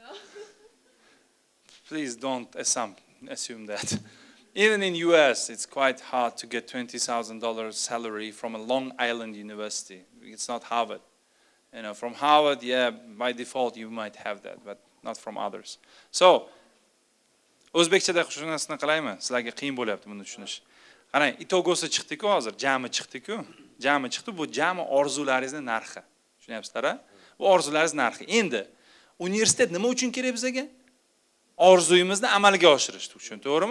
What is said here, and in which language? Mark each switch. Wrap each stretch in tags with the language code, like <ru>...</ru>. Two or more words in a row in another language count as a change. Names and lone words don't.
<en>Please don't assume that. Even in US, it's quite hard to get $20,000 salary from a Long Island university. It's not Harvard. You know, from Harvard, yeah, by default you might have that, but not from others. So,</en> <uz>o'zbekchada shu narsani qilaymi? Sizlarga qiyin bo'lyapti buni tushunish. Qarang, itogosi chiqdi-ku hozir, jami chiqdi-ku. Jami chiqdi, bu jami orzularingizning narxi. Tushunyapsizlar-a? Bu orzularingiz narxi. Endi universitet nima uchun kerak bizga? Orzuyimizni amalga oshirish uchun, to'g'rimi?</uz>